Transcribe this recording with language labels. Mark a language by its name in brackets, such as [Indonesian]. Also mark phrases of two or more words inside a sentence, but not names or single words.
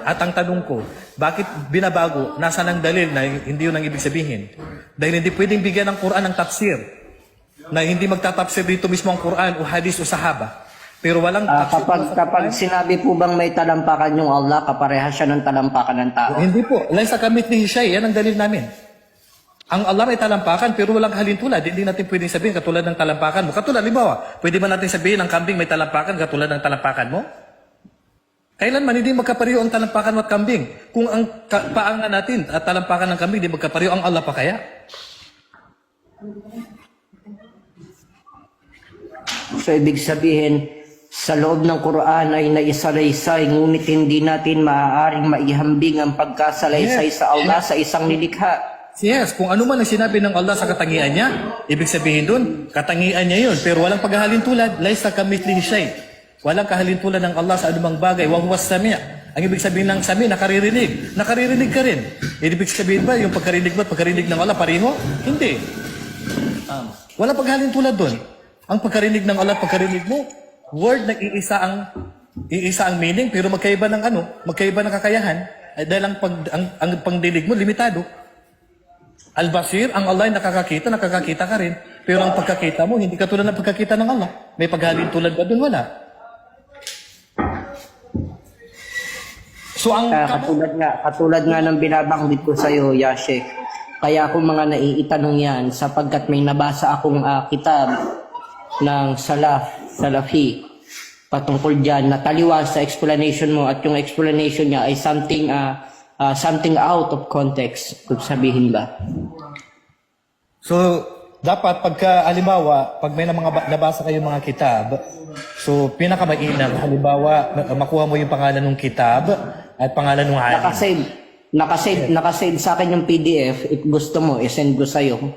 [Filipino] At ang tanong ko, bakit binabago? Nasaan ang dalil na hindi yun ang ibig sabihin? Dahil hindi pwedeng bigyan ng Quran ng tafsir. Na hindi magtatafsir dito mismo ang Quran o hadis o sahaba. Pero walang tafsir. Kapag sinabi po bang may talampakan yung Allah, kapareha siya ng talampakan ng tao? Hindi po. [Arabic] ليس كمثله شيء. [Filipino] Yan ang dalil namin. Ang Allah may talampakan pero walang halintulad. Hindi natin pwedeng sabihin katulad ng talampakan mo. Katulad, halimbawa, pwede ba natin sabihin ang kambing may talampakan katulad ng talampakan mo? Kailanman hindi magkapareho ang talampakan mo at kambing. Kung ang paanga natin at talampakan ng kambing hindi magkapareho, ang Allah pa kaya? So, ibig sabihin, sa loob ng Quran ay naisalaysay, ngunit hindi natin maaaring maihambing ang pagkasalaysay sa Allah sa isang nilikha. Yes, kung ano man ang sinabi ng Allah sa katangian niya, ibig sabihin dun, katangian niya yun. Pero walang paghahalintulad, [Arabic] ليس كمثله شيء. [Filipino] Walang kahalintulad ng Allah sa anumang bagay. [Arabic] وهو السميع'. [Filipino] Ang ibig sabihin ng sami', nakaririnig. Nakaririnig ka rin. Ibig sabihin ba, yung pagkarinig mo at pagkarinig ng Allah, pareho? Hindi. Walang paghalintulad dun. Ang pagkarinig ng Allah at pagkarinig mo, word na iisa ang meaning, pero magkaiba ng kakayahan. Dahil ang pangdinig mo, limitado. Al-Basir, ang Allah ay nakakakita ka rin. Pero ang pagkakita mo, hindi katulad ng pagkakita ng Allah. May paghalintulad ba doon? Wala. So ang Katulad nga ng binabanggit ko sa iyo, Yashik. Kaya ako mga naiitanong yan sapagkat may nabasa akong kitab ng Salafi patungkol dyan na taliwas sa explanation mo at yung explanation niya ay [English] something out of context, [Filipino] kung sabihin ba. So, dapat halimbawa, pag may nabasa kayong mga kitab, so pinakamainam, halimbawa, makuha mo yung pangalan ng kitab at pangalan ng alim. Nakasave sa akin yung PDF. If gusto mo, isend ko sa'yo.